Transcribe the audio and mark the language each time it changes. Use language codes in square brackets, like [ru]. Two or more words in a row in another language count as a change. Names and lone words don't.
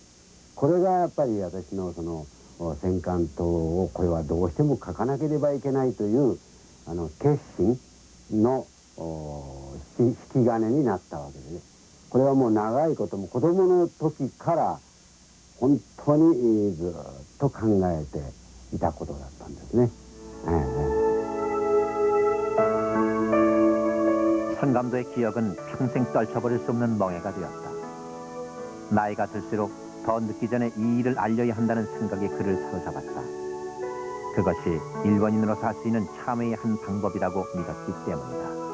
[ja] これがやっぱり私のその戦艦島をこれはどうしても書かなければいけないという決心の引き金になったわけでね。これはもう長いことも子供の時から本当にずっと考えていたことだったんですね。 [ko] 선감도의 기억은 평생 떨쳐버릴 수 없는 멍해가 되었다. 나이가 들수록 더 늦기 전에 이 일을 알려야 한다는 생각이 그를 사로잡았다. 그것이 일본인으로서 할 수 있는 참회의 한 방법이라고 믿었기 때문이다.